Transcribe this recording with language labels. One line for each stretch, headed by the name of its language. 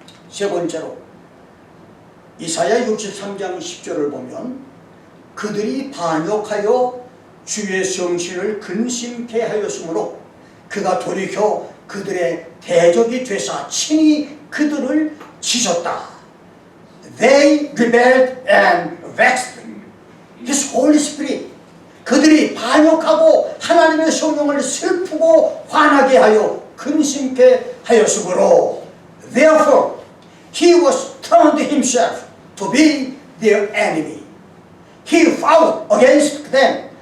Korean: 세 번째로 이사야 63장 10절을 보면 그들이 반역하여 주의 성신을 근심케 하였으므로 그가 돌이켜 그들의 대적이 되사 친히 그들을 치셨다.
English: They rebelled and vexed His Holy Spirit.
Korean: 그들이 반역하고 하나님의 성령을 슬프고 화나게 하여 근심케 하였으므로
English: Therefore He was turned himself to be their enemy. He fought against them.